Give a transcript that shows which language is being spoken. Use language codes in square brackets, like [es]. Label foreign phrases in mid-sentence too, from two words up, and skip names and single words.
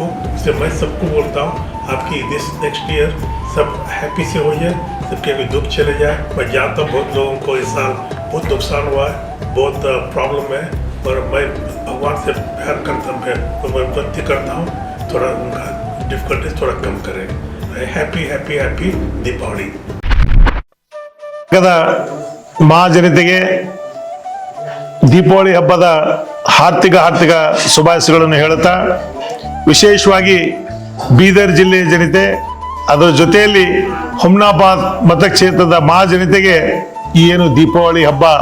[hi] इसलिए मैं सबको बोलता हूँ आपकी [en] this next year [hi] सब हैप्पी से हो जाए, सबके भी दुख चले जाए। मैं जानता हूँ बहुत लोगों को इस साल बहुत नुकसान हुआ है, बहुत प्रॉब्लम है, पर मैं भगवान से प्यार करता हूँ, तो मैं विनती करता हूँ थोड़ा उनका डिफिकल्टीज थोड़ा कम करें। [en] happy happy happy Deepavali. [kn] ಮಹಾಜನತೆಗೆ ದೀಪಾವಳಿ ಹಬ್ಬದ ಹಾರ್ದಿಕ ಶುಭಾಶಯಗಳನ್ನು ಹೇಳುತ್ತಾ, ವಿಶೇಷವಾಗಿ ಬೀದರ್ ಜಿಲ್ಲೆಯ ಜನತೆ, ಅದರ ಜೊತೆಯಲ್ಲಿ ಹುಮ್ನಾಬಾದ್ ಮತಕ್ಷೇತ್ರದ ಮಹಾಜನತೆಗೆ ಈ ಏನು ದೀಪಾವಳಿ ಹಬ್ಬ